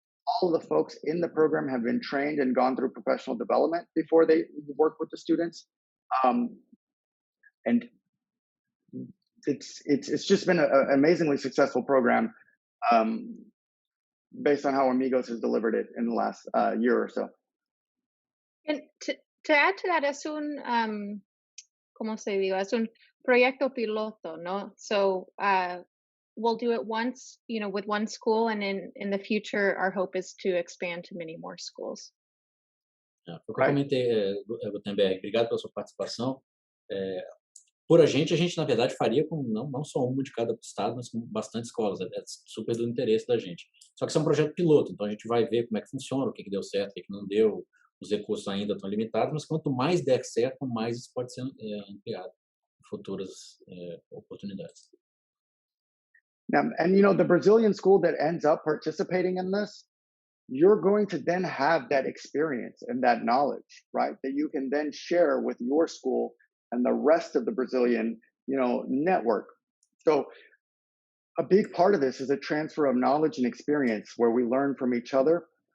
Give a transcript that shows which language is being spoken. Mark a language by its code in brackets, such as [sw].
[en] All of the folks in the program have been trained and gone through professional development before they work with the students. And it's just been an amazingly successful program based on how Amigos has delivered it in the last year or so. And to add to that, [es] es un, ¿cómo se digo? Es un proyecto piloto, ¿no? [en] So we'll do it once, with one school, and in the future, our hope is to expand to many more schools. [pt] Eu comentei, Gutenberg, obrigado pela sua participação. Por a gente na verdade faria com não só uma de cada estado, mas com bastante escolas. É super do interesse da gente. Só que isso é um projeto piloto, então a gente vai ver como é que funciona, o que deu certo, o que não deu. Os recursos ainda estão limitados, mas quanto mais der certo, mais isso pode ser ampliado em futuras oportunidades. [en] And the Brazilian school that ends up participating in this, you're going to then have that experience and that knowledge, right? That you can then share with your school and the rest of the Brazilian, network. So a big part of this is a transfer of knowledge and experience where we learn from each other.